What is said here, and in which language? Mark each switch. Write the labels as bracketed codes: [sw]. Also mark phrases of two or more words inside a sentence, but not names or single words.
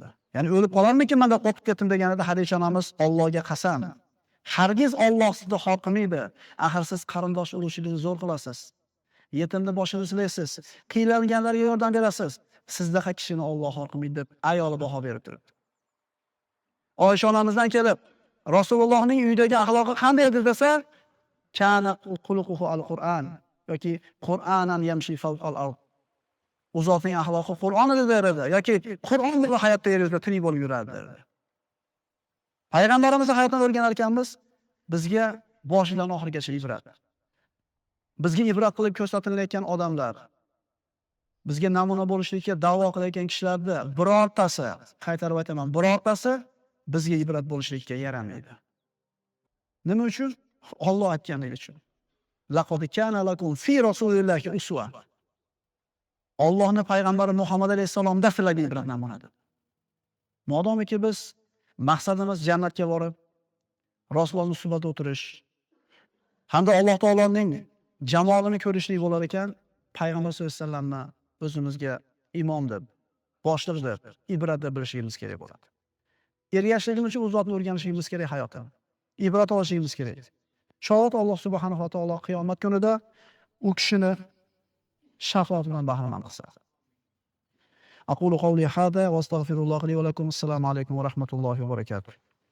[uz] Ya'ni o'lib qolarmikin men deb qo'rqib ketdim deganida Hadicha onamiz Allohga qasam, hargiz Alloh sizni xor qilmaydi. Axir siz qarindosh urushingizni zo'r qilasiz. Yetimni boshini silaysiz, qiynalganlarga yordam berasiz. Sizdaqa kishini Alloh xor qilmaydi deb ayoli baho berib turibdi. Oysha onamizdan kelib, Rasulullohning uyidagi axloqi qanday edi desa, [ar] كان خلقه القرآن أو قرآنا يمشي فوق الأرض. [uz] U zotning axloqi Qur'on edi derdi yoki Qur'on bilan hayotda yer yuzida tirik bo'lib yurardi derdi. Payg'ambarimizning hayotini o'rganar ekanmiz, bizga boshidan oxirigacha ibrat. Bizga ibrat qilib ko'rsatilayotgan odamlar, bizga namuna bo'lishlikka da'vo qilayotgan kishilarda birortasi, qaytarib aytaman, birortasi bizga ibrat bo'lishlikka yaramaydi. Nima uchun? Alloh aytganligi uchun. [ar] لقد كان لكم في رسول الله أسوة. [uz] Allohning payg'ambari Muhammad alayhisalomda sizlarga ibrat namunadir. Modomiki biz maqsadimiz jannatga borib, Rasulullohning suhbatida o'tirish hamda Alloh taoloning jamolini ko'rishlik bo'lar ekan, payg'ambar sollallohu alayhi vasallamni o'zimizga imom deb, boshliq deb, ibrat deb bilishimiz kerak bo'ladi. Ergashishimiz uchun u zotni o'rganishimiz kerak hayotda. Ibrat olishimiz kerak. Sholat Alloh subhanahu va taolo qiyomat kunida u kishini shafaat bilan bahramand qilsa. [ar] أقول قولي هذا وأستغفر الله لي ولكم. السلام عليكم ورحمة الله وبركاته.